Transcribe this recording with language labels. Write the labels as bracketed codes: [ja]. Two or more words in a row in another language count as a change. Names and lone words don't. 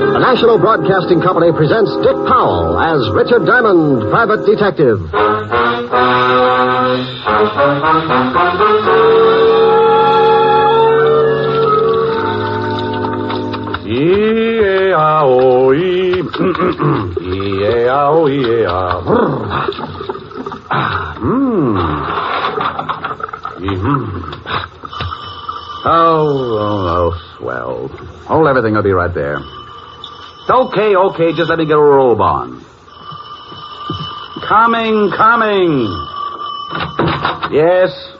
[en] National Broadcasting Company presents Dick Powell as Richard Diamond, Private Detective. E-A-O-E. E-A-O-E-A. Oh, swell. Hold everything. I'll be right there. Okay. Just let me get a robe on. Coming. Yes.